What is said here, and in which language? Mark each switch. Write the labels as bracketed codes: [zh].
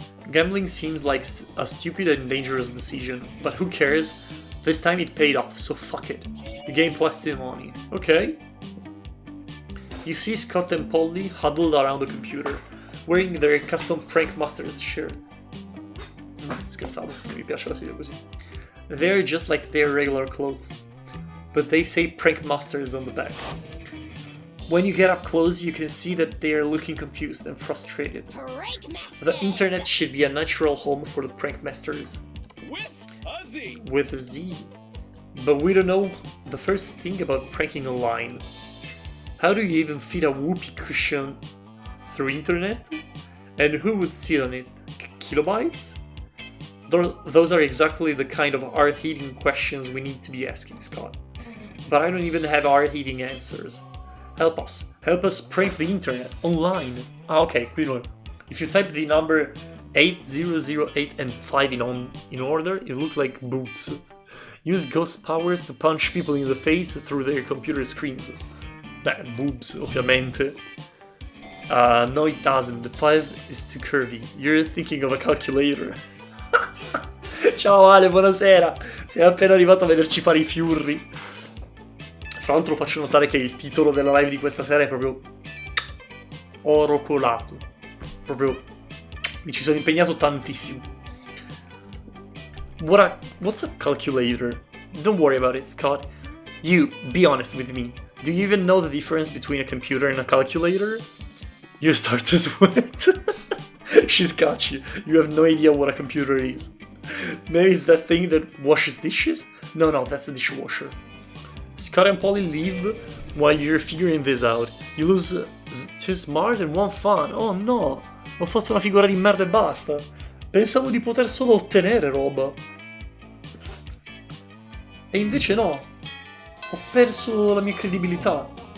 [en] Gambling seems like a stupid and dangerous decision, but who cares? This time it paid off, so fuck it. You gain plenty of money. Ok. You see Scott and Polly huddled around the computer, wearing their custom Prank Masters shirt. [it] Scherzavo, mi piace la serie così. [en] They're just like their regular clothes, but they say Prank Masters on the back. When you get up close, you can see that they are looking confused and frustrated. The internet should be a natural home for the Prank Masters. With a Z. But we don't know the first thing about pranking online. How do you even feed a whoopee cushion through internet? And who would sit on it? Kilobytes? Those are exactly the kind of hard-hitting questions we need to be asking, Scott. But I don't even have hard-hitting answers. Help us prank the internet online. Okay, quick. If you type the number 8008 and 5 in order, it looks like boobs. Use ghost powers to punch people in the face through their computer screens. [it] Beh, boobs, ovviamente. [en] No, it doesn't. The 5 is too curvy. You're thinking of a calculator. [it] Ciao Ale, buonasera. Sei appena arrivato a vederci fare i fiurri. Fra l'altro faccio notare che il titolo della live di questa sera è proprio oro colato. Proprio mi ci sono impegnato tantissimo. [en] What's a calculator? Don't worry about it, Scott. You, be honest with me. Do you even know the difference between a computer and a calculator? You start to sweat. She's got you. You have no idea what a computer is. Maybe it's that thing that washes dishes? No, that's a dishwasher. Scott and Polly leave while you're figuring this out. You lose 2 smart and 1 fun. [it] Oh no, ho fatto una figura di merda e basta. Pensavo di poter solo ottenere roba. E invece no. Ho perso la mia credibilità.